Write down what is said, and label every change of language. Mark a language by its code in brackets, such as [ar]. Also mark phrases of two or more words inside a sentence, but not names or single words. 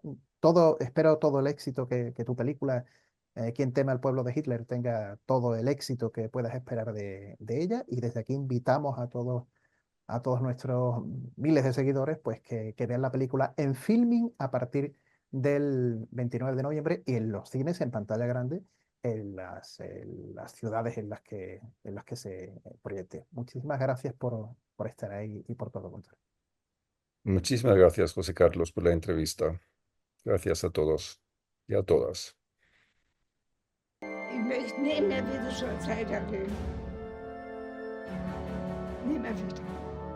[es] Espero todo el éxito que tu película, Quien teme al pueblo de Hitler, tenga todo el éxito que puedas esperar de ella y desde aquí invitamos a todos nuestros miles de seguidores pues que vean la película en Filming a partir del 29 de noviembre y en los cines en pantalla grande en las ciudades en las que se proyecte. Muchísimas gracias por estar ahí y por todo contar. Muchísimas gracias, José Carlos, por la entrevista. Gracias a todos y a todas. [de] Ich möchte nie mehr wieder so eine Zeit erleben. Nie mehr wieder.